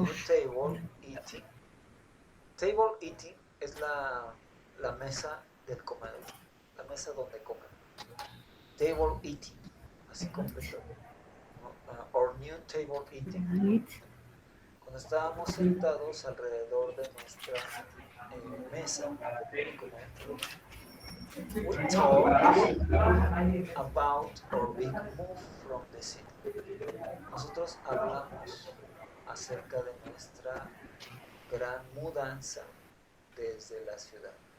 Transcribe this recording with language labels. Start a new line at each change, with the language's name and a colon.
Spanish: new table eating. Table eating es la mesa del comedor, la mesa donde comen. Table eating, así completo. ¿No?
English: Our new table eating. right.
Spanish: Cuando estábamos sentados alrededor de nuestra mesa de comer.
English: We talked about our big move from the city.
Spanish: Nosotros hablamos acerca de nuestra gran mudanza desde la ciudad.